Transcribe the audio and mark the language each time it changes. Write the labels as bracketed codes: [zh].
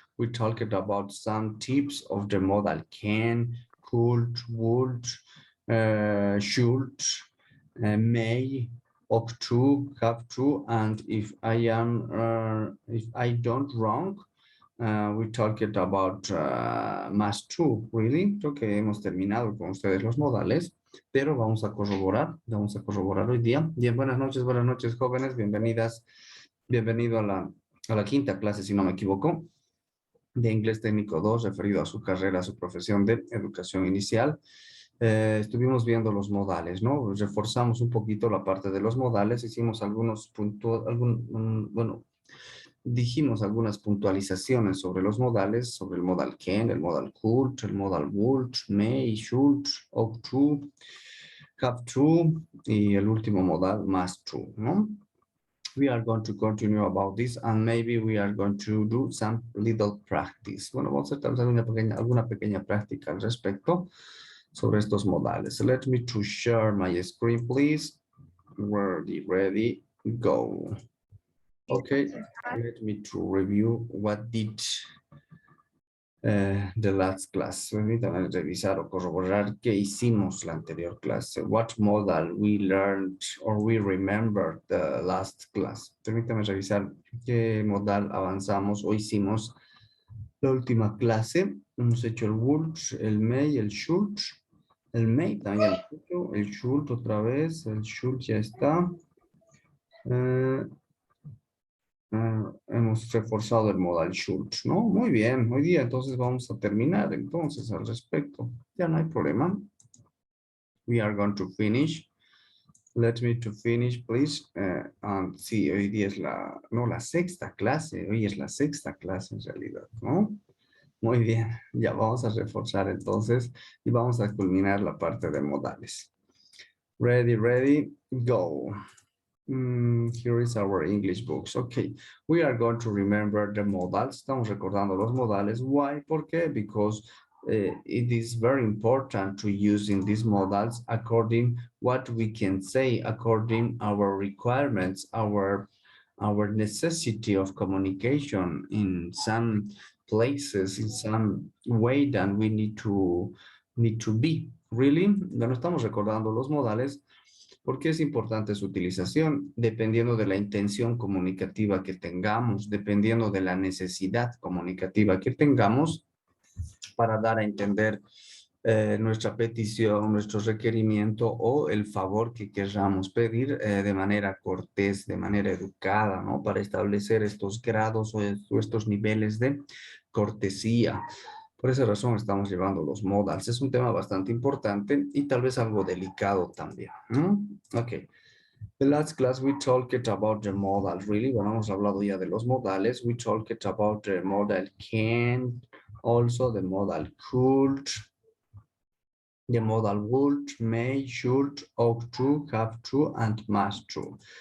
[en] We talked about some tips of the modal can, could, would, should, may, ought to, have to, and if I don't wrong, we talked about must to, really. [es] Creo que hemos terminado con ustedes los modales, pero vamos a corroborar hoy día. Bien, buenas noches, jóvenes, bienvenidas, bienvenido a la quinta clase, si no me equivoco, de Inglés Técnico 2, referido a su carrera, a su profesión de educación inicial. Estuvimos viendo los modales, ¿no? Reforzamos un poquito la parte de los modales, hicimos algunos puntos, bueno, dijimos algunas puntualizaciones sobre los modales, sobre el modal can, el modal could, el modal would, may, should, ought to, have to, y el último modal must to, ¿no? [en] We are going to continue about this and maybe we are going to do some little practice. [es] Bueno, vamos a hacer alguna pequeña práctica al respecto sobre estos modales. [en] Let me to share my screen, please. Ready, go. Okay, let me to review what did the last class. [es] Permítanme revisar o corroborar qué hicimos la anterior clase. [en] What modal we learned or we remembered the last class. [es] Permítanme revisar qué modal avanzamos o hicimos la última clase. Hemos hecho el would, el may, el should. El may también hemos hecho. El should otra vez. El should ya está. Hemos reforzado el modal should, ¿no? Muy bien, hoy día entonces vamos a terminar entonces al respecto. Ya no hay problema. [en] We are going to finish. Let me to finish, please. [es] Sí, hoy día es la sexta clase. Hoy es la sexta clase en realidad, ¿no? Muy bien, ya vamos a reforzar entonces y vamos a culminar la parte de modales. [en] Ready, go. Here is our English books. Okay, we are going to remember the modals. [es] Estamos recordando los modales. [en] Why? [es] ¿Por qué? [en] Because it is very important to use in these modals according what we can say, according our requirements, our necessity of communication in some places, in some way that we need to be. [es] Really? Ya no estamos recordando los modales. ¿Por qué es importante su utilización? Dependiendo de la intención comunicativa que tengamos, dependiendo de la necesidad comunicativa que tengamos para dar a entender nuestra petición, nuestro requerimiento o el favor que queramos pedir de manera cortés, de manera educada, ¿no? Para establecer estos grados o estos niveles de cortesía. Por esa razón estamos llevando los modals. Es un tema bastante importante y tal vez algo delicado también. Ok. [en] The last class we talked about the modal. [es] Really, bueno, hemos hablado ya de los modales. [en] We talked about the modal can, also the modal could, the modal would, may, should, ought to, have to, and must to.